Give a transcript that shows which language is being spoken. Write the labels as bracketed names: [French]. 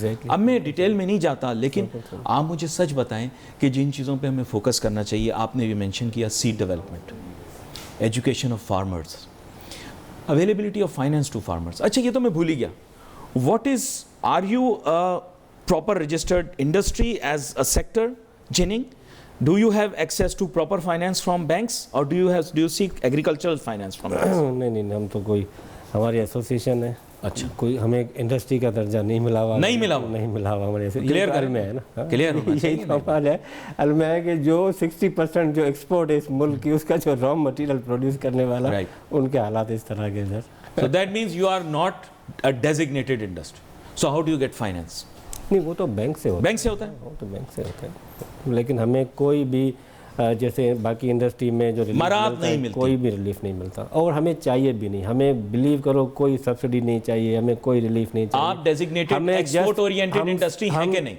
[Urdu] اب میں ڈیٹیل میں نہیں جاتا, لیکن آپ مجھے سچ بتائیں کہ جن چیزوں پہ ہمیں فوکس کرنا چاہیے, آپ نے بھی مینشن کیا sad development, [English] Education of farmers, availability of finance to farmers. [Urdu] اچھا یہ تو میں بھول ہی گیا, [English] What is, are you proper registered industry as a sector ginning? Do you have access to proper finance from banks or do you seek agricultural finance from banks? [Urdu] نہیں, ہم تو کوئی, ہماری ایسوسیشن ہے. اچھا, کوئی ہمیں انڈسٹری کا درجہ نہیں ملا ہوا ہمارے سے. کلیئر کرنا ہے نا, کلیئر ہونا چاہیے. یہی سوال ہے علم ہے کہ جو 60% جو ایکسپورٹ ہے اس ملک کی, اس کا جو را مٹیریل پروڈیوس کرنے والا, ان کے حالات اس طرح کے سر. [English] So that means you are not a designated industry. So how do you get finance? [Urdu] نہیں, وہ تو بینک سے ہوتا ہے. بینک سے ہوتا ہے, وہ تو بینک سے ہوتا ہے, لیکن ہمیں کوئی بھی جیسے باقی انڈسٹری میں جو ریلیف کوئی بھی ریلیف نہیں ملتا, اور ہمیں چاہیے بھی نہیں. ہمیں بلیو کرو کوئی سبسڈی نہیں چاہیے, ہمیں کوئی ریلیف نہیں چاہیے. آپ [English] designated export oriented industry [Urdu] ہے کہ نہیں؟